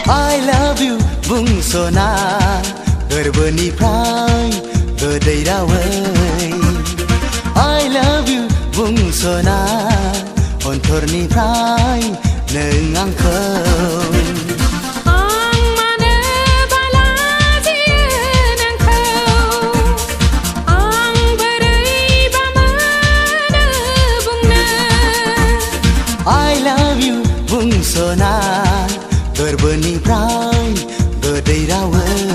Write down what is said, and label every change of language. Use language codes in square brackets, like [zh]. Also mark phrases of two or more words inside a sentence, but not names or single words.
[en] I love you [brx] bungsona gorboniफ्राय गोदै रावै [en] I love you [brx] bungsona अन्थरनिफ्राय नों आंखौ [en] I love you [brx] bungsona gorboniफ्राय गोदै रावै